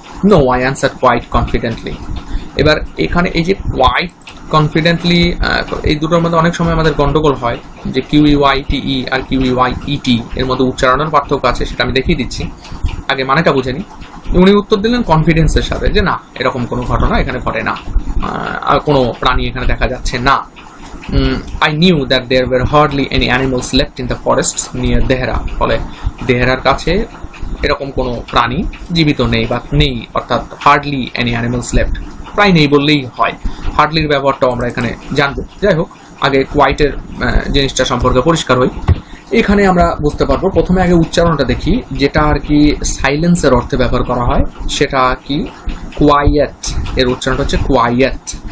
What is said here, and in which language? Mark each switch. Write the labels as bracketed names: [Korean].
[English] No, I answer quite confidently. [Bangla] এবার এখানে এই যে কোয়াইট কনফিডেন্টলি, এই দুটোর মধ্যে অনেক সময় আমাদের গন্ডগোল হয়, যে QUITE আর QUIET এর মধ্যে উচ্চারণের পার্থক্য আছে, সেটা আমি দেখিয়ে দিচ্ছি। আগে মানেটা বুঝে নিই। উনি উত্তর দিলেন কনফিডেন্সের সাথে যে না, এরকম কোনো ঘটনা এখানে ঘটে না, আর কোনো প্রাণী এখানে দেখা যাচ্ছে না। [English] I knew that there were hardly any animals left in the forests near Dehra. [Bangla] ফলে দেহরার কাছে এরকম কোনো প্রাণী জীবিত নেই বা নেই, অর্থাৎ [English] hardly any animals left, [Bangla] প্রায় নেই বললেই হয়। হার্ডলির ব্যবহারটাও আমরা এখানে জানবো। যাই হোক, আগে কোয়াইটের জিনিসটা সম্পর্কে পরিষ্কার হই। এখানে আমরা বুঝতে পারবো, প্রথমে আগে উচ্চারণটা দেখি, যেটা আর কি সাইলেন্সের অর্থে ব্যবহার করা হয়, সেটা কি কোয়াইয়েট, এর উচ্চারণটা হচ্ছে কোয়াইয়েট।